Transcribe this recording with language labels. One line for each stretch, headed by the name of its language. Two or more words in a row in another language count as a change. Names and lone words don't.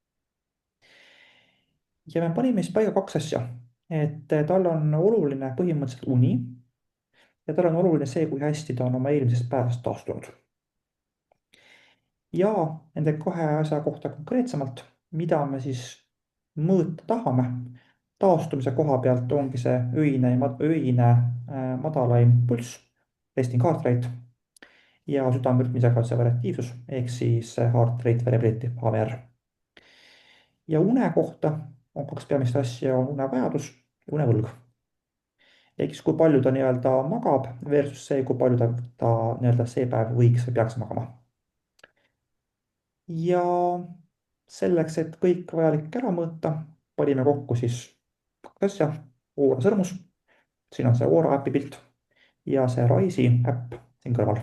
Estonian: ja me panime siis paika 2 asja, et tal on oluline põhimõtteliselt uni ja tal on oluline see, kui hästi ta on oma eelmisest päevast taastunud. ja nende 2 asja kohta konkreetsemalt, mida me siis mõõta tahame. taastumise koha pealt ongi see öine madalaim pulss,
English: resting heart rate
Estonian: ja südamerütmisegavuse variatiivsus ehk siis
English: heart rate variability,
Estonian: HVR. ja une kohta on 2 peamist asja, on unevajadus ja unevõlg. ehk siis kui palju ta nii-öelda magab versus see, kui palju ta nii-öelda see päev võiks või peaks magama. ja selleks, et kõik vajalik ära mõõta, panime kokku siis 2 asja, Oura sõrmus, siin on see Oura äpi pilt ja see Rise'i äpp siin kõrval.